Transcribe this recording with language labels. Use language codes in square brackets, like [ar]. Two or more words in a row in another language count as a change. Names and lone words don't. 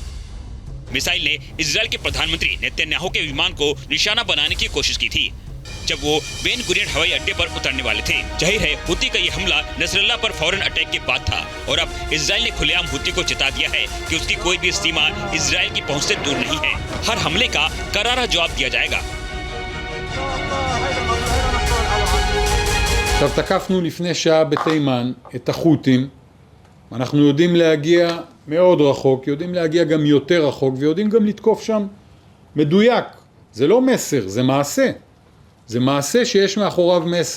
[hi] मिसाइल ने इजराइल के प्रधानमंत्री नेतन्याहू के विमान को निशाना बनाने की कोशिश की थी जब वो बेन गुरियन हवाई अड्डे पर उतरने वाले थे। जाहिर है हूती का ये हमला नसरल्लाह पर फौरन अटैक के बाद था और अब इजराइल ने खुलेआम हूती को चेता दिया है कि उसकी कोई भी सीमा इजराइल की पहुंच से दूर नहीं है। हर हमले का करारा जवाब दिया जाएगा। [he] עכשיו תקפנו לפני שעה בתימן את החות'ים, אנחנו יודעים להגיע מאוד רחוק, יודעים להגיע גם יותר רחוק ויודעים גם לתקוף שם מדויק. זה לא מסר, זה מעשה. זה מעשה שיש מאחוריו מסר.